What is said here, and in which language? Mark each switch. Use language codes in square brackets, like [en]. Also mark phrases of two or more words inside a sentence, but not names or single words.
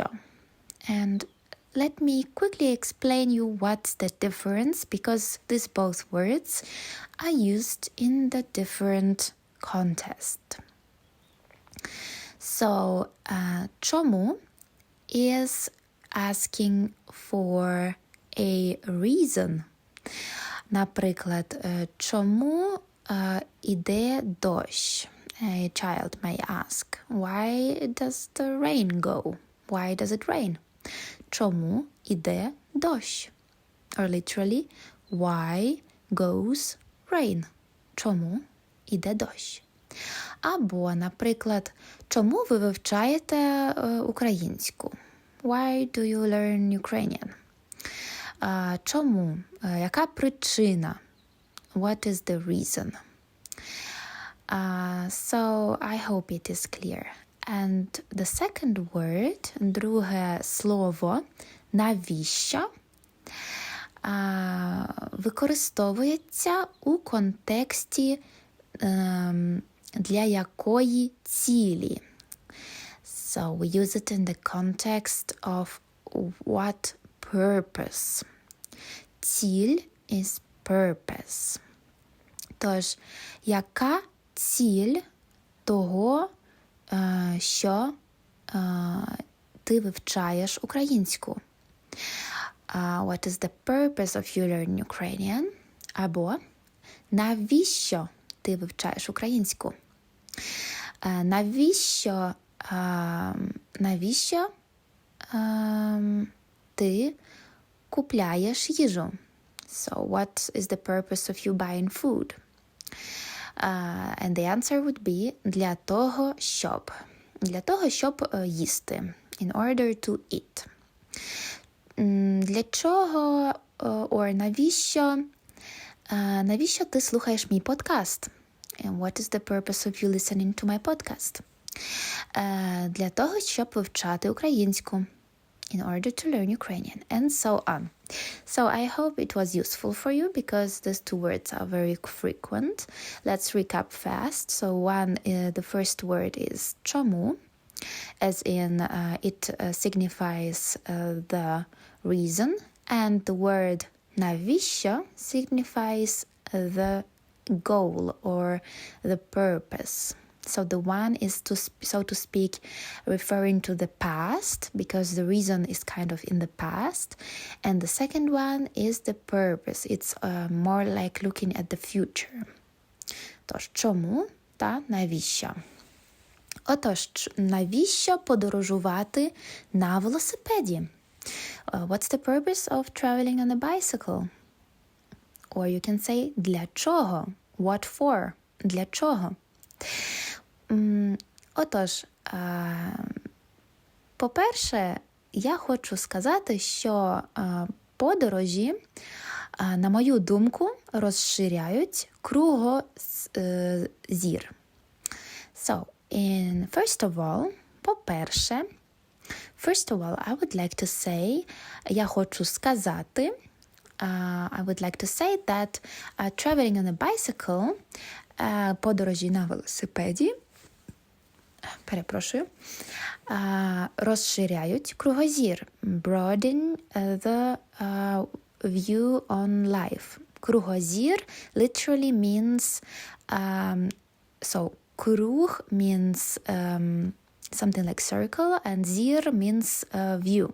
[en] And let me quickly explain you what's the difference, because these both words are used in the different context. So, чому is asking for a reason. [uk] Наприклад, чому іде дощ? [en] A child may ask, why does the rain go? Why does it rain? [uk] Чому іде дощ? [en] Or literally, why goes rain? [uk] Чому іде дощ? Або, наприклад, чому ви вивчаєте українську? [en] Why do you learn Ukrainian? [uk] Чому? Яка причина? [en] What is the reason? So I hope it is clear. And the second word, [uk] друге слово, навіщо, використовується у контексті для якої цілі. [en] So we use it in the context of what purpose. Ціль is purpose. [uk] Тож, яка ціль того, що ти вивчаєш українську? [en] What is the purpose of you learning Ukrainian? [uk] Або навіщо ти вивчаєш українську? Навіщо ти купляєш їжу? [en] So what is the purpose of you buying food? And the answer would be [uk] для того, щоб їсти. [en] In order to eat. [uk] Для чого, or навіщо ти слухаєш мій подкаст? [en] And what is the purpose of you listening to my podcast? [uk] Для того, щоб вивчати українську. [en] In order to learn Ukrainian, and so on. So I hope it was useful for you because these two words are very frequent. Let's recap fast. So the first word is чому, as in it signifies the reason, and the word навіщо signifies the goal or the purpose. So the one is, so to speak, referring to the past, because the reason is kind of in the past. And the second one is the purpose. It's more like looking at the future. [uk] Тож, чому та навіщо? Отож, навіщо подорожувати на велосипеді? [en] What's the purpose of traveling on a bicycle? Or you can say, [uk] для чого? [en] What for? [uk] Для чого? Отож, по-перше, я хочу сказати, що подорожі, на мою думку, розширяють кругозір. [en] So, first of all, I would like to say, [uk] я хочу сказати, [en] I would like to say that traveling on a bicycle, [uk] подорожі на велосипеді, розширяють кругозір. [en] Broaden the view on life. Кругозір literally means, so круг means something like circle, and zir means view.